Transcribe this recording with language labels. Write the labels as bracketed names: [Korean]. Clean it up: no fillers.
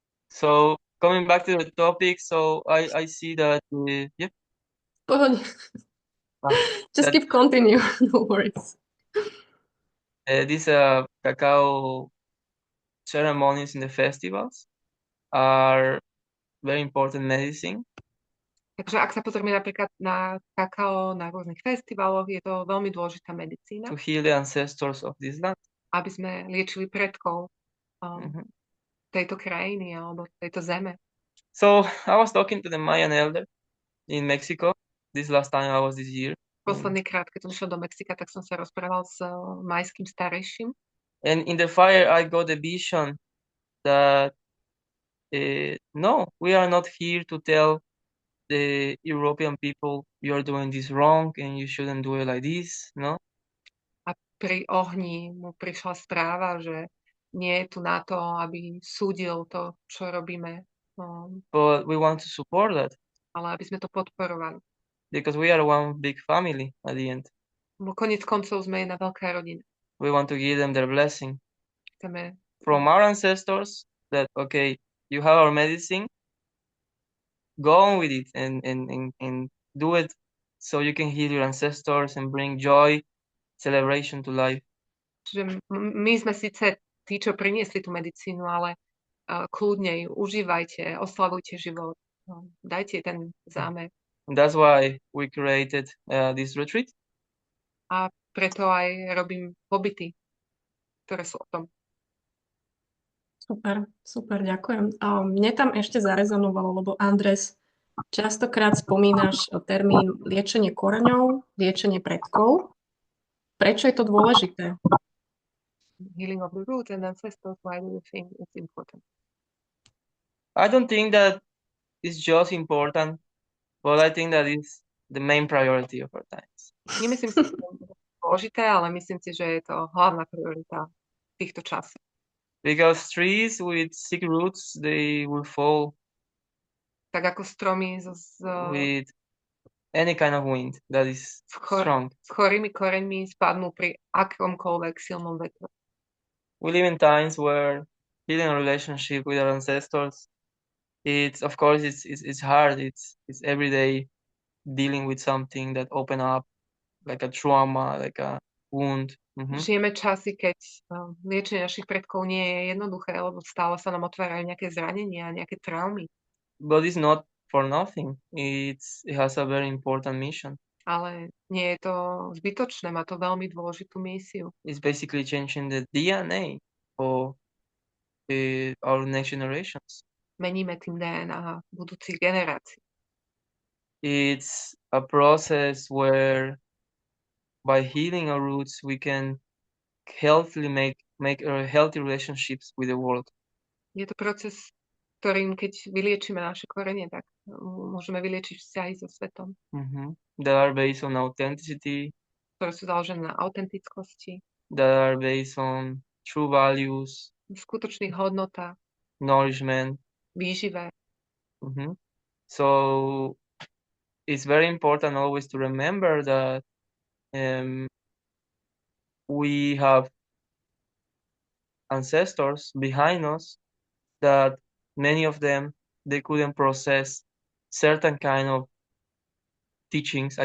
[English] So coming back to the topic, so I see that yeah. Just keep continue, no worries. These cacao ceremonies in the festivals are very important medicine [Slovak] Takže ak sa pozrieme napríklad na kakao na rôznych festivaloch, je to veľmi dôležitá medicína, [English] to heal the ancestors of this land. [Slovak] aby sme liečili predkov Mhm. tejto krajiny alebo tejto zeme. [English] So I was talking to the Mayan elder in Mexico this last time I was this year. [Slovak] Posledný krát, keď som išiel do Mexika, tak som sa rozprával s Mayským starejším. [English] And in the fire I got a vision that no, we are not here to tell the European people you are doing this wrong and you shouldn't do it like this, no? [Slovak] A pri ohni mu prišla správa, že nie je tu na to, aby súdil to, čo robíme, [English] But we want to support that [Slovak] ale aby sme to podporovali. [English] because we are one big family at the end. [Slovak] Lebo koniec koncov sme jedna veľká rodina. [English] We want to give them their blessing [Slovak] Chceme [English] from our ancestors that, okay, you have our medicine, go on with it and do it so you can heal your ancestors and bring joy, celebration to life. [Slovak] Čiže my sme síce tí, čo priniesli tú medicínu, ale kľudne ju užívajte, oslavujte život, dajte ten zámer. [English] And that's why we created this retreat. [Slovak] A preto aj robím pobyty, ktoré sú o tom. Super, super, ďakujem. A mne tam ešte zarezonovalo, lebo Andres, častokrát spomínaš termín liečenie koreňov, liečenie predkov. Prečo je to dôležité? [English] Healing of the roots and ancestors, why do you think it's important? I don't think that it's just important, but I think that it's the main priority of our times. [Slovak] Nemyslím si, že to je dôležité, ale myslím si, že je to hlavná priorita týchto časov. [English] Because trees with sick roots, they will fall [Slovak] Tak ako stromy [English] with any kind of wind that is strong. [Slovak] s chorými koreňmi spadnú pri akomkoľvek silnom vetre. [English] We live in times where healing a relationship with our ancestors, it's of course it's hard. It's every day dealing with something that open up like a trauma, like a wound. [Slovak] Žijeme časy, keď liečenie našich predkov nie je jednoduché, lebo stále sa nám otvárajú nejaké zranenia, nejaké traumy. [English] But it's not for nothing. It has a very important mission. [Slovak] Ale nie je to zbytočné, má to veľmi dôležitú misiu. [English] It's basically changing the DNA of our next generations. [Slovak] Meníme tým DNA budúcich generácií. [English] It's a process where by healing our roots we can healthily make healthy relationships with the world. [Slovak] Je to proces, ktorým keď vyliečíme naše korene, tak môžeme vyliečiť vzťahy so svetom. [English] That are based on authenticity. [Slovak] Ktoré sú založené na autentickosti. [English] That are based on true values. [Slovak] Skutočných hodnotách. [English] Nourishment. [Slovak] Výžive. [English] So it's very important always to remember that we have ancestors behind us that many of them they couldn't process certain kind of teachings.